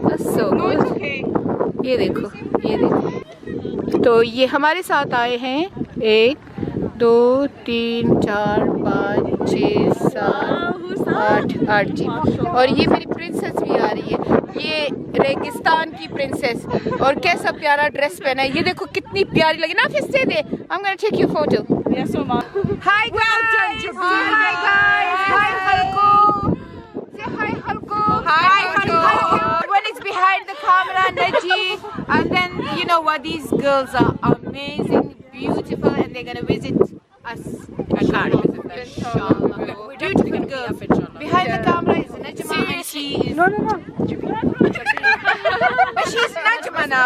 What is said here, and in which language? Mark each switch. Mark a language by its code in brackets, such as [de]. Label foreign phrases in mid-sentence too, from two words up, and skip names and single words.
[hi] So ये देखो, तो ये हमारे साथ आए हैं 1 2 3 4 5 6 7 8 जीप, और ये मेरी प्रिंसेस भी आ रही है, ये रेगिस्तान की प्रिंसेस, और कैसा प्यारा ड्रेस पहना है। ये देखो कितनी प्यारी लगी ना। फिर से दे, [en] I'm gonna take your photo. Yes, Mama. Hi guys. Hi guys. Hi Halko. Say hi Halko. Hi Halko. When it's behind the camera, Naji, and then you know what? These girls are amazing, beautiful, and they're gonna visit us. I can't visit them. Inshallah. Beautiful girls. Behind the camera is Najma, and she is. No. But she's Najma now.